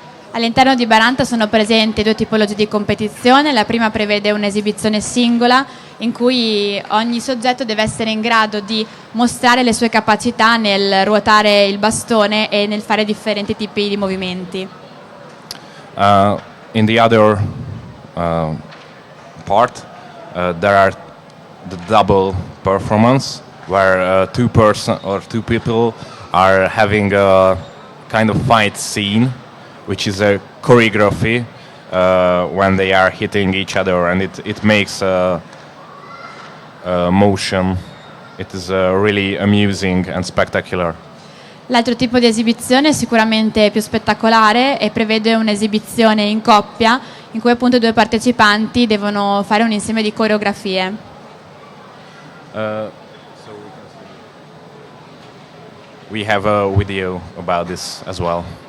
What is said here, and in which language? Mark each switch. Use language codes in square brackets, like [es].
[it] All'interno di Baranta sono presenti due tipologie di competizione. La prima prevede un'esibizione singola in cui ogni soggetto deve essere in grado di mostrare le sue capacità nel ruotare il bastone e nel fare differenti tipi di movimenti. [en] In the other part there are the double performance where two people are having a kind of fight scene, which is a choreography when they are hitting each other, and it makes a motion. It is really amusing and spectacular. [it] L'altro tipo di esibizione è sicuramente più spettacolare e prevede un'esibizione in coppia in cui appunto i due partecipanti devono fare un insieme di coreografie. [en] We have a video about this as well.